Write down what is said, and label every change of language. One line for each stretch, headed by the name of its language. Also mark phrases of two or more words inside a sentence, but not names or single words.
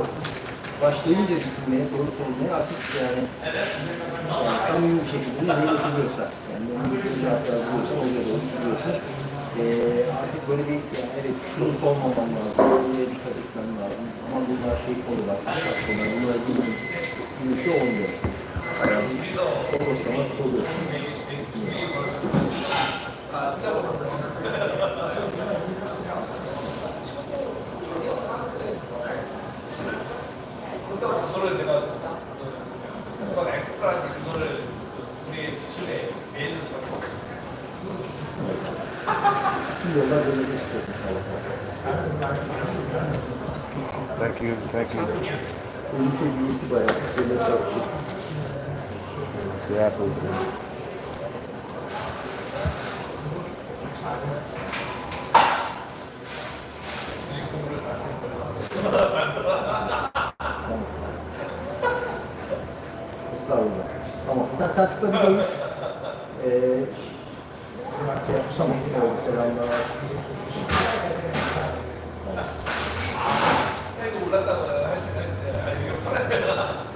Turkish: Başlayınca düşünmeye, soru sormaya artık yani samimi bir şekilde nereye götürüyorsa, yani memnun cevaplar buluyorsa oraya doğru gidiyorsun. Artık böyle bir, yani evet şunu sormamam lazım, buraya dikkat etmem lazım ama bunlar şey konular, bunlar gibi bir şey olmuyor. Yani doğruslama soruyorsun.
Korean: 그거를 제가 그건 엑스트라지 그거를 우리 지출에 메일로 적었어요.
Turkish: Tüm yollar böyle geçecek inşallah.
English: Thank you, thank you.
Turkish: Ülke büyüktü bayağı. Böyle çok şey. Yeah, Estağfurullah. Tamam. Sen Selçuk'la bir görüş. Tamam. Selamlar.
Korean: 이거 올랐다고 할 수가 있어요. 아니 이거 팔아야